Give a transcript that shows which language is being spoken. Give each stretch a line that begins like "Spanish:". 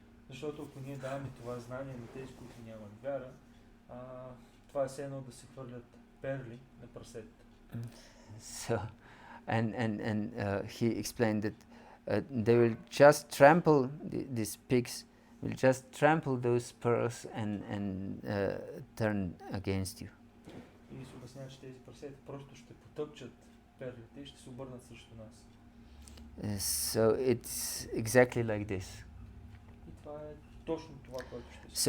Bulgarian: Защото ако ние даваме това знание на тези, които нямат вяра, това е все едно да се хвърлят перли на прасетите.
English: So, and he explained that they will just trample these pigs will just trample those pearls and turn against you.
Bulgarian: И се обяснява, че тези прасети просто ще потъпчат перлите и ще се обърнат срещу нас.
English: So it's exactly like this.
Bulgarian: И това е точно това, което ще се.